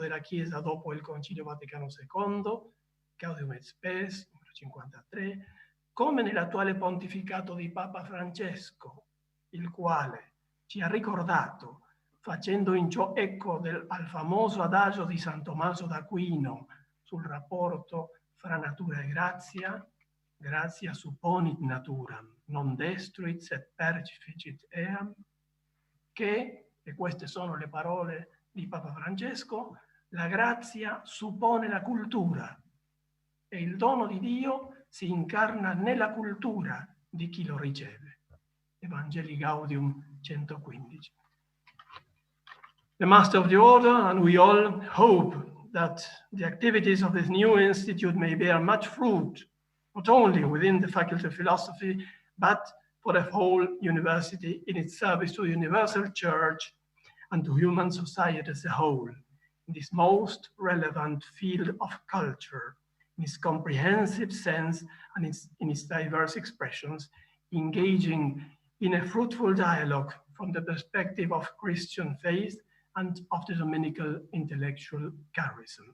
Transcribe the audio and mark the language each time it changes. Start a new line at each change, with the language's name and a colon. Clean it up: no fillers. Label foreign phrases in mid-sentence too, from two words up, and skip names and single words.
Italian: della Chiesa dopo il Concilio Vaticano II, Gaudium et Spes, numero 53, come nell'attuale pontificato di Papa Francesco, il quale ci ha ricordato, facendo in ciò eco al famoso adagio di San Tommaso d'Aquino sul rapporto fra natura e grazia,
Latin: gratia supponit naturam, non destruit sed perficit eam,
Italian: che, e queste sono le parole di Papa Francesco, la grazia suppone la cultura e il dono di Dio si incarna nella cultura di chi lo riceve. Evangelii Gaudium 115.
English: The Master of the Order and we all hope that the activities of this new institute may bear much fruit, not only within the Faculty of Philosophy, but for the whole university in its service to the universal church and to human society as a whole, in this most relevant field of culture, in its comprehensive sense and in its diverse expressions, engaging in a fruitful dialogue from the perspective of Christian faith and of the Dominican intellectual charism.